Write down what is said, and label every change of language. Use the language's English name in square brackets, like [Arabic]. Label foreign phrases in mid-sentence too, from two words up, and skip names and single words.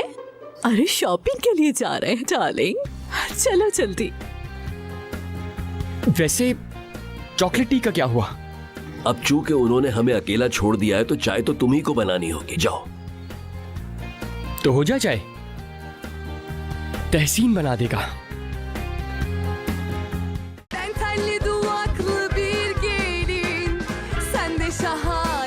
[Hindi] अरे शॉपिंग के लिए जा रहे हैं डार्लिंग, चलो जल्दी। वैसे [English] chocolate tea [Hindi] का क्या हुआ? अब चूंकि उन्होंने हमें अकेला छोड़ दिया है तो चाय तो तुम्ही को बनानी होगी। जाओ। तो हो जाए चाय, तहसीन बना देगा। [Turkish] Ben tenli duvaklı bir gelin, sen de şahane